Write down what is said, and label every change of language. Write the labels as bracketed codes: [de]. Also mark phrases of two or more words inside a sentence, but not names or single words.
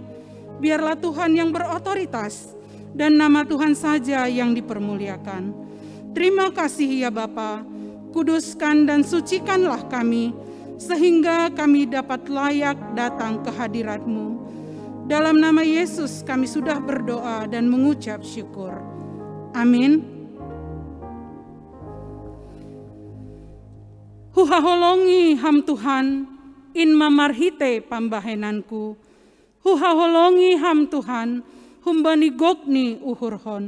[id] Biarlah Tuhan yang berotoritas dan nama Tuhan saja yang dipermuliakan. Terima kasih ya Bapa, kuduskan dan sucikanlah kami sehingga kami dapat layak datang ke hadirat-Mu. Dalam nama Yesus kami sudah berdoa dan mengucap syukur. Amin. [bts] Huhaholongi ham Tuhan, in mamarhite pambahenanku. Huhaholongi ham Tuhan, humbani gokni uhurhon.